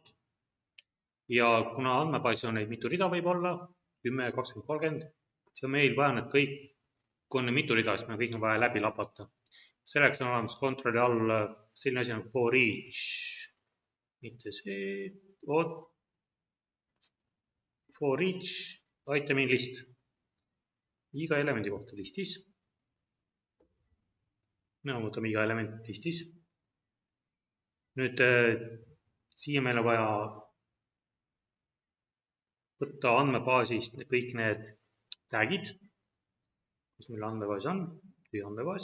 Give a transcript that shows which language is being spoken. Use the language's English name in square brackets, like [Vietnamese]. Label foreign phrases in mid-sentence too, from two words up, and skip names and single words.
[Estonian] Ja kuna andmebaasis on neid mitu rida võib olla, 10, 20, 30, siis on meil vaja need kõik, kui on mitu rida, siis me kõik on vaja läbi lapata. Selleks on olemas kontrolli all selline asi nagu [English] for each, [Estonian] mitte see, [English] for each item in list. [Estonian] Iga elemendi kohta listis. Me võtame iga element listis. Nüüd siia meil on vaja võtta andmebaasist kõik need tagid, mis meil andmebaas on, tühja andmebaas.